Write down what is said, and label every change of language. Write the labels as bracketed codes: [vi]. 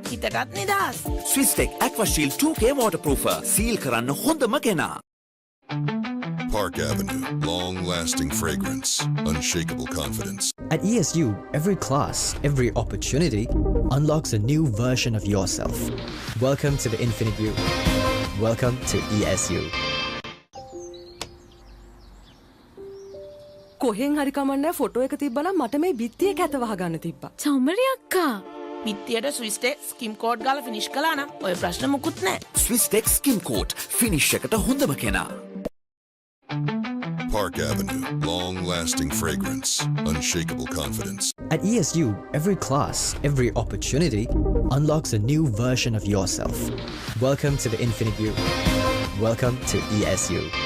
[si] හිතටත් නිදහස්. ස්විස්ටෙක් ඇක්වාෂීල්ඩ් 2K waterproofer සීල් කරන්න හොඳම කෙනා. [en] Park Avenue, long-lasting fragrance, unshakable confidence. At ESU, every class, every opportunity unlocks a new version of yourself. Welcome to the Infinite You. Welcome to ESU. [si] කොහෙන් හරි කමන්නේ photo එක තිබ්බනම් මට මේ බිත්තිය කැත වහගන්න තිබ්බා. චෞමරි අක්කා. බිත්තියට ස්විස්ටෙක් ස්කිම් කෝඩ් ගාලා ෆිනිෂ් කළා නම් ඔය ප්‍රශ්න මුකුත් නැහැ. ස්විස්ටෙක් ස්කිම් කෝට් ෆිනිෂ් එකට හොඳම කෙනා. [en] Park Avenue, long-lasting fragrance, unshakable confidence. At ESU, every class, every opportunity unlocks a new version of yourself. Welcome to the Infinite You. Welcome to ESU.